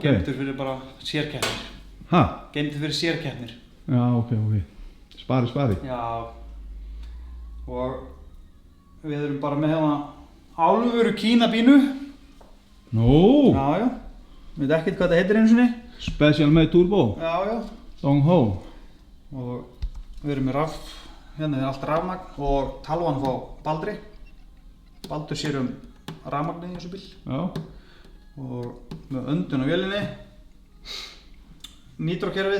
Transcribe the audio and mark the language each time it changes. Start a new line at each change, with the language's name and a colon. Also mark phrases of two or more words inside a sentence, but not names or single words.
Icelandic: Geymdur fyrir bara sérkeppnir. Ha? Geymdur fyrir sérkeppnir. Já, ok. Spari. Já. Og við erum bara með hérna alvöru Kínabínu. Nú? Já. Veit ekkert hvað þetta heitir einu sinni.
English: Special made turbo?
Icelandic: Já. Dong Ho? Og við erum með hérna er allt rafmagn og talvan frá Baldri. Baldur sér rafmagnið í þessu bíl. Já. Og með öndun á vélinni. Nitrókerfið.